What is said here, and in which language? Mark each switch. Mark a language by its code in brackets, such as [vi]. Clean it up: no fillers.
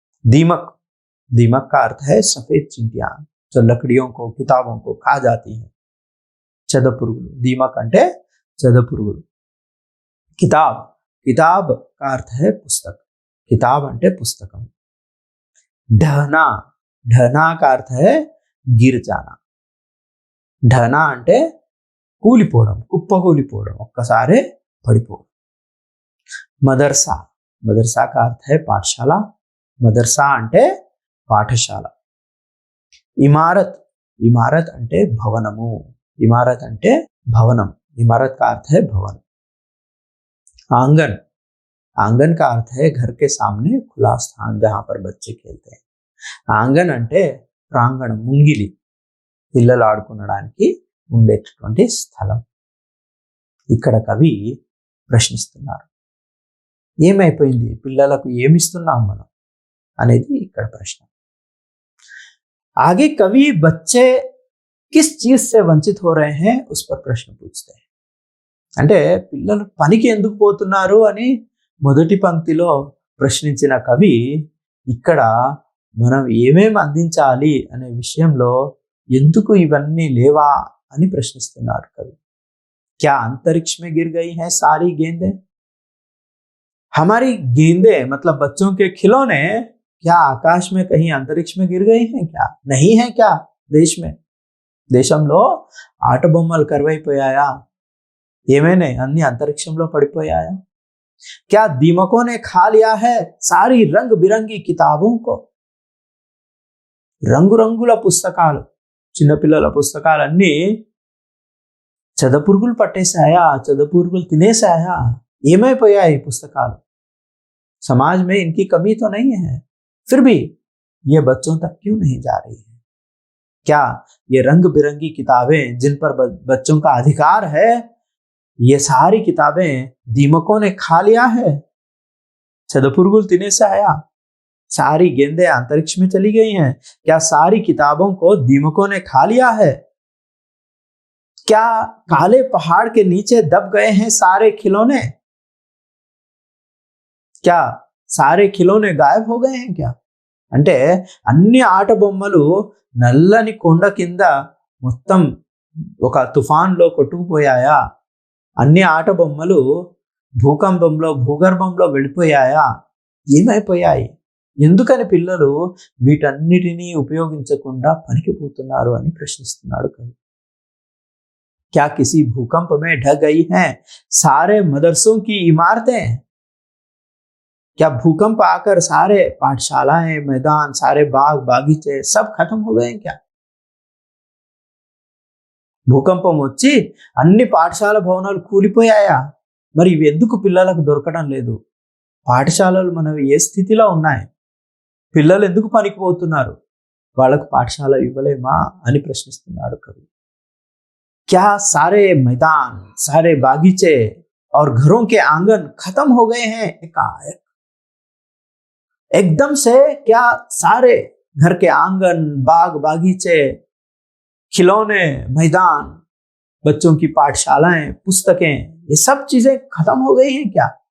[hi] दीमक, दीमक का अर्थ है सफेद चींटियां जो लकड़ियों को, किताबों को खा जाती हैं। चदपुరుగుलु, [te] दीमक अंटे चदपुరుగుलु। [hi] किताब, किताब का अर्थ है पुस्तक, [te] किताब अंटे पुस्तकम। [hi] ढहना, ढहना का अर्थ है गिर जाना। [te] ढहना అంటే కూలిపోవడం, కుప్పకూలిపోవడం, ఒక్కసారి పడిపోవడం। మదర్సా, మదర్సా [hi] का अर्थ है पाठशाला, [te] మదర్సా అంటే పాఠశాల। ఇమారత్, ఇమారత్ అంటే భవనము, ఇమారత్ అంటే భవనం, [hi] इमारत का अर्थ है भवन। आंगन, आंगन का अर्थ है घर के सामने खुला स्थान जहां पर बच्चे खेलते हैं। [te] ఆంగన్ అంటే ప్రాంగణం, ముంగిలి, పిల్లలు ఆడుకునడానికి ఉండేటటువంటి స్థలం। ఇక్కడ కవి ప్రశ్నిస్తున్నారు, ఏమైపోయింది, పిల్లలకు ఏమిస్తున్నాం మనం అనేది ఇక్కడ ప్రశ్న। [hi] आगे कवि बच्चे किस चीज से वंचित हो रहे हैं उस पर प्रश्न पूछते हैं। [te] అంటే పిల్లలు పనికి ఎందుకు పోతున్నారు అని మొదటి పంక్తిలో ప్రశ్నించిన కవి ఇక్కడ మనం ఏమేం అందించాలి అనే విషయంలో ఎందుకు ఇవన్నీ లేవా అని ప్రశ్నిస్తున్నాడు కవి। [hi] क्या अंतरिक्ष में गिर गई हैं सारी गेंदें? हमारी गेंदें मतलब बच्चों के खिलौने क्या आकाश में कहीं अंतरिक्ष में गिर गई हैं क्या? नहीं है क्या देश में? [te] దేశంలో ఆట బొమ్మలు కరువైపోయాయా? ఏమైనా అన్ని అంతరిక్షంలో పడిపోయాయా? [hi] क्या दीमकों ने खा लिया है सारी रंग बिरंगी किताबों को? [te] రంగురంగుల పుస్తకాలు, చిన్నపిల్లల పుస్తకాలన్నీ చదపురుగులు పట్టేశాయా, చదపురుగులు తినేశాయా? ఏమైపోయాయి పుస్తకాలు? [hi] समाज में इनकी कमी तो नहीं है, फिर भी ये बच्चों तक क्यों नहीं जा रही है? क्या ये रंग बिरंगी किताबें जिन पर बच्चों का अधिकार है, ये सारी किताबें दीमकों ने खा लिया है? [te] चदपुరుగులు తినేశాయా? [hi] सारी गेंदें अंतरिक्ष में चली गई हैं? क्या सारी किताबों को दीमकों ने खा लिया है? क्या काले पहाड़ के नीचे दब गए हैं सारे खिलौने? क्या सारे खिलौने गायब हो गए हैं क्या? [te] అంటే అన్ని ఆట బొమ్మలు నల్లని కొండ కింద మొత్తం ఒక తుఫాన్లో కొట్టుకుపోయాయా? అన్ని ఆట బొమ్మలు భూకంపంలో, భూగర్భంలో వెళ్ళిపోయాయా? ఏమైపోయాయి? ఎందుకని పిల్లలు వీటన్నిటినీ ఉపయోగించకుండా పనికిపోతున్నారు అని ప్రశ్నిస్తున్నాడు కవి। [hi] क्या किसी भूकंप में ढह गई हैं सारे मदरसों की इमारतें? क्या भूकंप आकर सारे पाठशालाएं, मैदान, सारे बाग बागीचे सब खत्म हो गए क्या? [te] భూకంపం వచ్చి అన్ని పాఠశాల భవనాలు కూలిపోయాయా? మరి ఇవి ఎందుకు పిల్లలకు దొరకడం లేదు? పాఠశాలలు మనవి ఏ స్థితిలో ఉన్నాయి? పిల్లలు ఎందుకు పనికిపోతున్నారు? వాళ్ళకు పాఠశాల ఇవ్వలేమా అని ప్రశ్నిస్తున్నాడు కవి। [hi] क्या सारे मैदान, सारे बागीचे और घरों के आंगन खत्म हो गए हैं एकाएक? एकदम से क्या सारे घर के आंगन, बाग बागीचे, खिलौने, मैदान, बच्चों की पाठशालाएं, पुस्तकें, ये सब चीजें खत्म हो गई हैं क्या?